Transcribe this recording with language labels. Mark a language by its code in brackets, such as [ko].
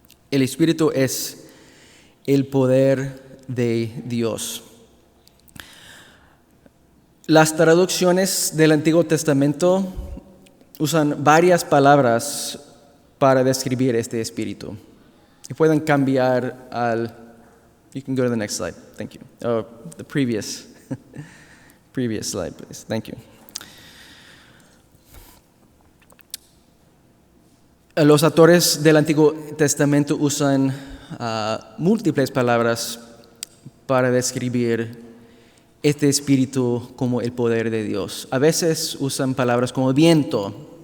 [es] El Espíritu es el poder de Dios. Las traducciones del Antiguo Testamento usan varias palabras para describir este Espíritu. Y pueden cambiar al... [en] You can go to the next slide. Thank you. Oh, the previous slide, please. Thank you. [es] Los autores del Antiguo Testamento usan múltiples palabras para describir este Espíritu como el poder de Dios. A veces usan palabras como viento.